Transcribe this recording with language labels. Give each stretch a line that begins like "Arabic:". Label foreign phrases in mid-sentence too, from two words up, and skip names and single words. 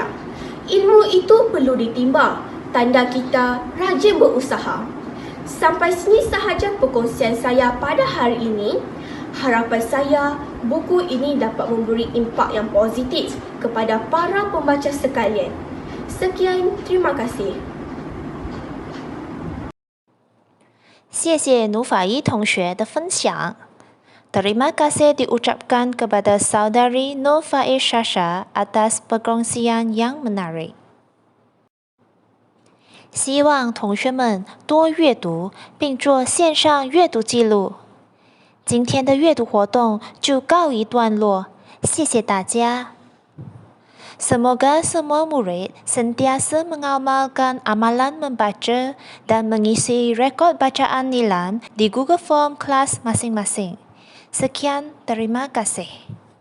Malay: Ilmu itu perlu ditimba, tanda kita rajin berusaha. Sampai sini sahaja perkongsian saya pada hari ini. Harapan saya, buku ini dapat memberi impak yang positif kepada para pembaca sekalian. Sekian, terima kasih.
Chinese: 谢谢努法伊同学的分享。
Malay: Terima kasih diucapkan kepada saudari Nufai Shasha atas perkongsian yang menarik。
Chinese: 希望同学们多阅读，并做线上阅读记录。今天的阅读活动就告一段落，谢谢大家。
Malay: Semoga semua murid sentiasa mengamalkan amalan membaca dan mengisi rekod bacaan Nilam di Google Form kelas masing-masing. Sekian, terima kasih.